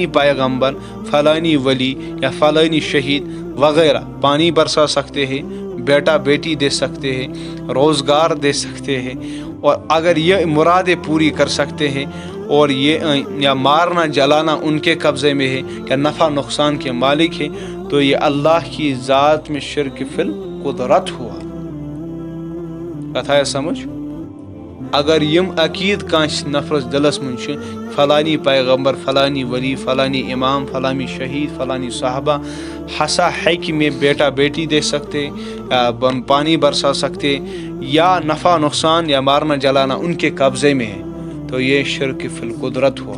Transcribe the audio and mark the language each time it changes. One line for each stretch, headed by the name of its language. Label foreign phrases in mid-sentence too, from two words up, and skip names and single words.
Urdu: پیغمبر، فلانی ولی یا فلانی شہید وغیرہ پانی برسا سکتے ہیں، بیٹا بیٹی دے سکتے ہیں، روزگار دے سکتے ہیں، اور اگر یہ مرادیں پوری کر سکتے ہیں اور یہ یا مارنا جلانا ان کے قبضے میں ہے یا نفع نقصان کے مالک ہے، تو یہ اللہ کی ذات میں
Arabic: شرک فی القدرت
Urdu: ہوا۔
Kashmiri: کتھا سمجھ؟
Urdu: اگر
Kashmiri: یم عقید کانس نفرس دلس من
Urdu: فلانی پیغمبر، فلانی ولی، فلانی امام، فلانی شہید، فلانی صحابہ ہسا ہے کہ میں بیٹا بیٹی دے سکتے، پانی برسا سکتے، یا نفع نقصان یا مارنا جلانا ان کے قبضے میں ہے، تو یہ
Arabic: شرک فی القدرت
Urdu: ہوا۔